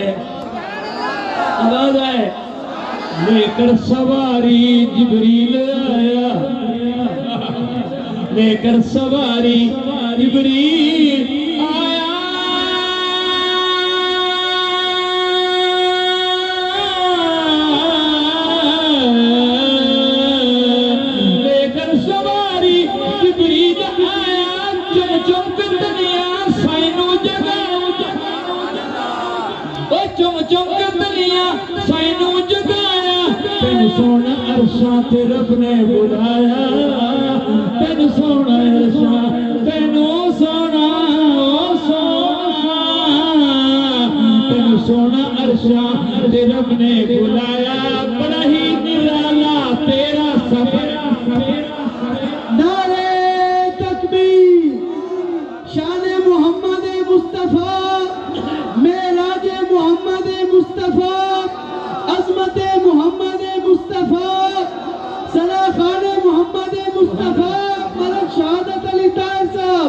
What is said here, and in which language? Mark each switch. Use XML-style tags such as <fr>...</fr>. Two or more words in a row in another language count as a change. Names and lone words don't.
<pa>آئے لے کر سواری جبریل آیا لے کر سواری جبریل آیا لے کر سواری جبریل آیا چم چم کر دنیا سائنو جگہ چم چم کر دنیا سائنو جگایا تین سونا عرشاں تے رب نے بلایا تین سونا عرشاں تینو سونا تین سونا عرشاں تے رب نے بلایا بڑا ہی نرالا تیرا سفر</pa> <ur>نعرہ تکبیر شان محمد مصطفیٰ معراج محمد مصطفیٰ عظمت محمد مصطفیٰ سلاخان محمد مصطفیٰ ملک شہادت علی طاہر صاحب</ur>